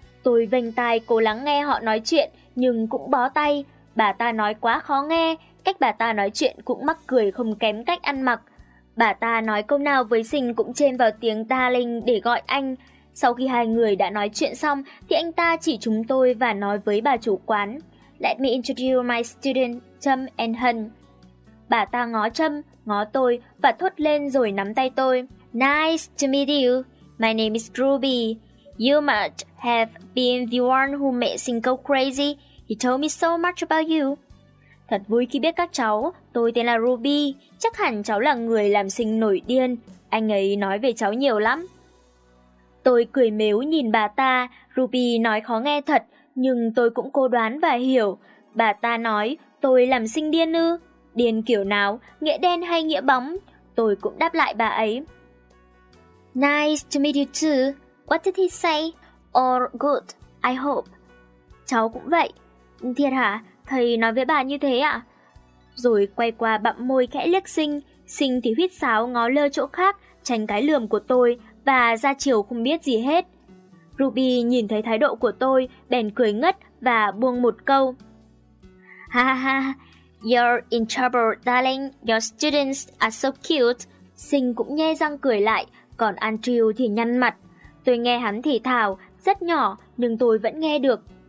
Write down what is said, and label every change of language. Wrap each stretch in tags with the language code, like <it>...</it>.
<vi>Tôi vênh tai cố lắng nghe họ nói chuyện nhưng cũng bó tay, bà ta nói quá khó nghe, cách bà ta nói chuyện cũng mắc cười không kém cách ăn mặc. Bà ta nói câu nào với Sinh cũng chen vào tiếng darling để gọi anh. Sau khi hai người đã nói chuyện xong thì anh ta chỉ chúng tôi và nói với bà chủ quán.</vi> <en>Let me introduce my student, Trâm and Hân.</en> <vi>Bà ta ngó Trâm, ngó tôi và thốt lên rồi nắm tay tôi.</vi> <en>Nice to meet you. My name is Ruby. You must have been the one who made Sinh go crazy. He told me so much about you.</en> <vi>Thật vui khi biết các cháu. Tôi tên là Ruby. Chắc hẳn cháu là người làm Sinh nổi điên. Anh ấy nói về cháu nhiều lắm. Tôi cười mếu nhìn bà ta, Ruby nói khó nghe thật, nhưng tôi cũng cố đoán và hiểu. Bà ta nói, tôi làm Sinh điên ư? Điên kiểu nào, nghĩa đen hay nghĩa bóng? Tôi cũng đáp lại bà ấy.</vi> <en>Nice to meet you too. What did he say? All good, I hope.</en> <vi>Cháu cũng vậy. Thiệt hả? Thầy nói với bà như thế ạ? Rồi quay qua bặm môi khẽ liếc Sinh, Sinh thì huýt sáo ngó lơ chỗ khác, tránh cái lườm của tôi, và ra chiều không biết gì hết. Ruby nhìn thấy thái độ của tôi, bèn cười ngất và buông một câu.</vi> <en>Ha ha ha, you're in trouble, darling. Your students are so cute.</en> <vi>Sinh cũng nhe răng cười lại, còn Andrew thì nhăn mặt. Tôi nghe hắn thì thào, rất nhỏ, nhưng tôi vẫn nghe được.</vi>